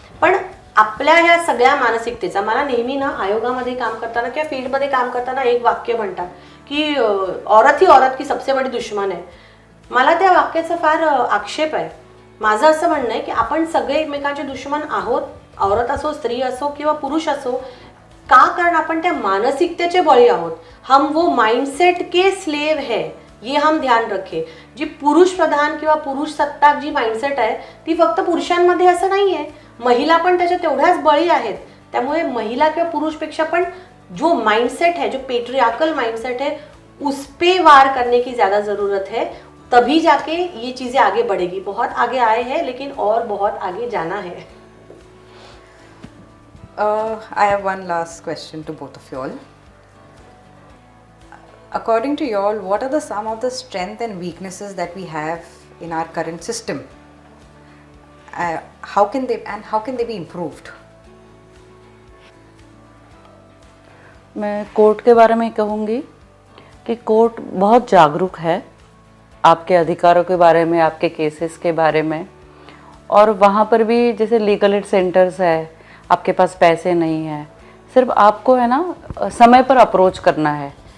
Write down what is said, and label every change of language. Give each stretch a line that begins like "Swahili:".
Marathi: पण आपल्या ह्या सगळ्या मानसिकतेचा, मला नेहमी ना आयोगामध्ये काम करताना किंवा फील्डमध्ये काम करताना एक वाक्य म्हणतात की
Hindi: औरत ही औरत की सबसे बड़ी दुश्मन
Marathi: आहे. मला त्या वाक्याचा फार आक्षेप आहे. माझं असं म्हणणं आहे की आपण सगळे एकमेकांचे दुश्मन आहोत, औरत असो, स्त्री असो किंवा पुरुष असो. का? कारण आपण त्या मानसिकतेचे बळी आहोत.
Hindi: हम वो माइंडसेट के स्लेव है, ये हम ध्यान रखे.
Marathi: जी पुरुष प्रधान किंवा पुरुष सत्ताक जी माइंडसेट आहे ती फक्त पुरुषांमध्ये असं नाही आहे, महिला पण त्याच्या तेवढ्याच बळी आहेत. त्यामुळे महिला किंवा पुरुषपेक्षा पण
Hindi: जो माइंडसेट है, जो पेट्रियार्कल माइंडसेट है, उस पे वार करने की ज़्यादा ज़रूरत है. तभी जाके ये चीज़ें आगे बढ़ेगी. बहुत आगे आए हैं लेकिन और बहुत आगे जाना है.
English: I have one last question to both of you all. According to you all, what are some of the strengths and weaknesses that we have in our current system? How can they be improved?
Hindi: मैं court के बारे में कहूँगी कि court बहुत जागरूक है आपके अधिकारों के बारे में, आपके केसेस के बारे में. और वहाँ पर भी जैसे लीगल एड सेंटर्स है, आपके पास पैसे नहीं है, सिर्फ आपको है ना समय पर अप्रोच करना है.